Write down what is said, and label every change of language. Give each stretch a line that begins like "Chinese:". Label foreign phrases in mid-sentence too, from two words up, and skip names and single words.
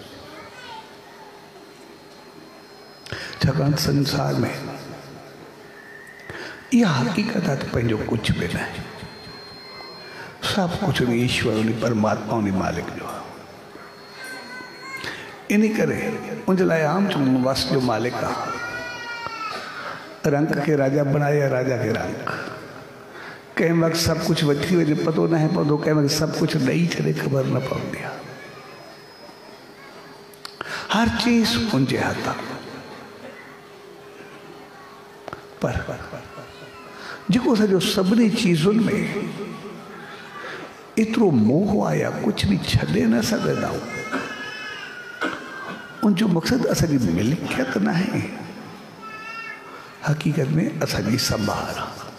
Sindhi: छाकाणि संसार में इहा हक़ीक़त आहे त पंहिंजो कुझु बि न आहे, सभु कुझु उन ईश्वर, उन परमात्मा, उन मालिक जो आहे। इन करे उनजे लाइ आम चवणो वस जो मालिक आहे। रंग खे राजा बनाया, राजा खे रंग। कंहिं वक़्तु सभु कुझु वठी वञे पतो न पवंदो, कंहिं वक़्तु सभु कुझु ॾेई छॾे ख़बर न पवंदी आहे। हर चीज़ उनजे हथ आहे। पर जेको असांजो सभिनी चीज़ुनि में एतिरो मोह आहे या कुझु बि छॾे न सघंदा आहियूं, उनजो मक़सदु असांजी मिल्कियत न आहे, हक़ीक़त में असांजी संभाल आहे।